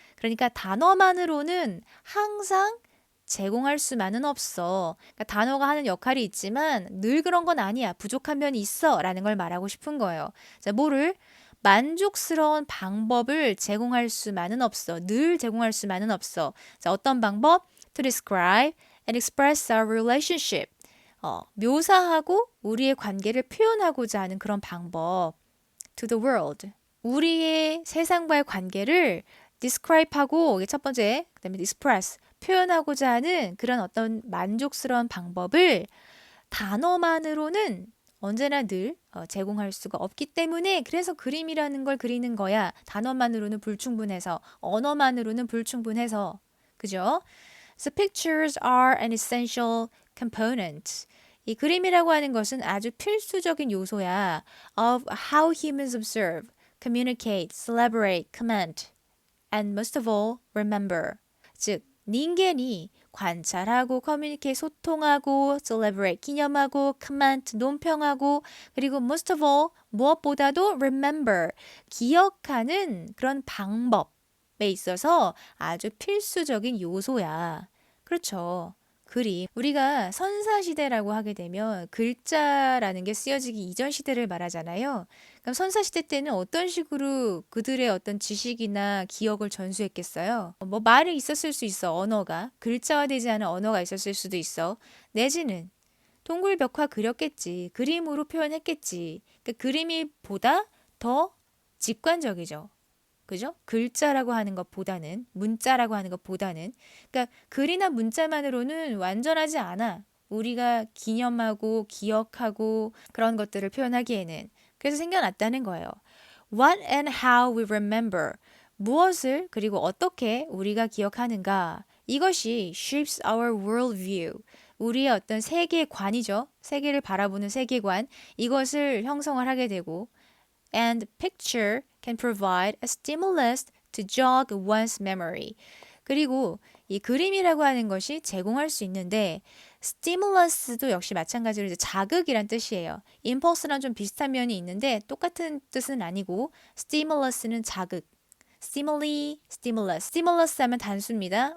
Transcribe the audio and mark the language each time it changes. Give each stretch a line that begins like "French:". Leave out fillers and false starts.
Korean: 그러니까 단어만으로는 항상 제공할 수만은 없어. 그러니까 단어가 하는 역할이 있지만 늘 그런 건 아니야. 부족한 면이 있어 라는 걸 말하고 싶은 거예요. 자, 뭐를? 만족스러운 방법을 제공할 수만은 없어. 늘 제공할 수만은 없어. 자, 어떤 방법?
English: To describe and express our relationship.
Korean: 묘사하고 우리의 관계를 표현하고자 하는 그런 방법.
English: To the world.
Korean: 우리의 세상과의 관계를 describe하고, 이게 첫 번째, 그 다음에 express, 표현하고자 하는 그런 어떤 만족스러운 방법을 단어만으로는 언제나 늘 제공할 수가 없기 때문에 그래서 그림이라는 걸 그리는 거야. 단어만으로는 불충분해서, 언어만으로는 불충분해서. 그죠?
English: So pictures are an essential component.
Korean: 이 그림이라고 하는 것은 아주 필수적인 요소야.
English: Of how humans observe, communicate, celebrate, comment, and most of all, remember.
Korean: 즉, 닌겐이 관찰하고 커뮤니케이트 소통하고 celebrate 기념하고 comment 논평하고 그리고
English: most of all
Korean: 무엇보다도 remember 기억하는 그런 방법에 있어서 아주 필수적인 요소야. 그렇죠. 그림. 우리가 선사시대라고 하게 되면 글자라는 게 쓰여지기 이전 시대를 말하잖아요. 그럼 선사시대 때는 어떤 식으로 그들의 어떤 지식이나 기억을 전수했겠어요? 뭐 말이 있었을 수 있어, 언어가. 글자화되지 않은 언어가 있었을 수도 있어. 내지는 동굴 벽화 그렸겠지. 그림으로 표현했겠지. 그러니까 그림이 보다 더 직관적이죠. 그죠? 글자라고 하는 것보다는, 문자라고 하는 것보다는. 그러니까 글이나 문자만으로는 완전하지 않아. 우리가 기념하고 기억하고 그런 것들을 표현하기에는. 그래서 생겨났다는 거예요.
English: What and how we remember.
Korean: 무엇을 그리고 어떻게 우리가 기억하는가. 이것이
English: shapes our worldview.
Korean: 우리의 어떤 세계관이죠. 세계를 바라보는 세계관. 이것을 형성을 하게 되고
English: and picture can provide a stimulus to jog one's memory.
Korean: 그리고 이 그림이라고 하는 것이 제공할 수 있는데 stimulus도 역시 마찬가지로 이제 자극이란 뜻이에요. impulse랑 좀 비슷한 면이 있는데 똑같은 뜻은 아니고 stimulus는 자극. stimuli, stimulus. stimulus 하면 단수입니다.